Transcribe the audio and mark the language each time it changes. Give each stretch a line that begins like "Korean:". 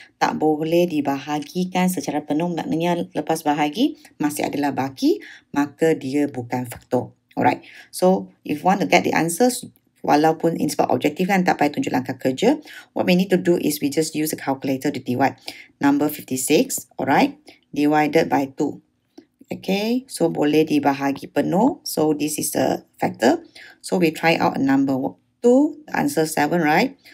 Malay: Tak boleh dibahagikan secara penuh, maknanya lepas bahagi masih adalah baki, maka dia bukan faktor.
English: Alright, so if want to get the answers,
Malay: walaupun in sebab objektif kan tak payah tunjuk langkah kerja,
English: what we need to do is we just use a calculator to divide. Number 56, alright, divided by 2.
Malay: Okay, so boleh dibahagi penuh.
English: So this is the factor. So we try out a number 2, answer 7, right?